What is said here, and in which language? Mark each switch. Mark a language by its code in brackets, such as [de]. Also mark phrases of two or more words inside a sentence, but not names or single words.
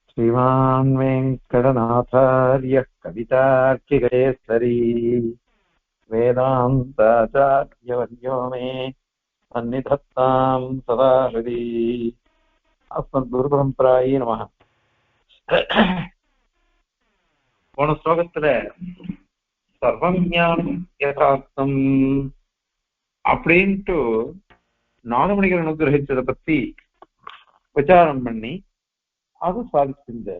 [sa] श्रीमान् वेङ्कटनाथार्यः कवितार्किकेसरी वेदान्ताचार्यवर्यो मे सन्निधत्तां सदा हृदि अस्मद्गुरुपरम्परायै நமः. [ta] போன ஸ்லோகத்துல [sa] सर्वं ज्ञानं यथार्थम् [ta] அப்படின்ட்டு நாதமணிகள் அனுகிரகிச்சதை பத்தி விசாரம் பண்ணி அது சாதிச்சிருந்தார்.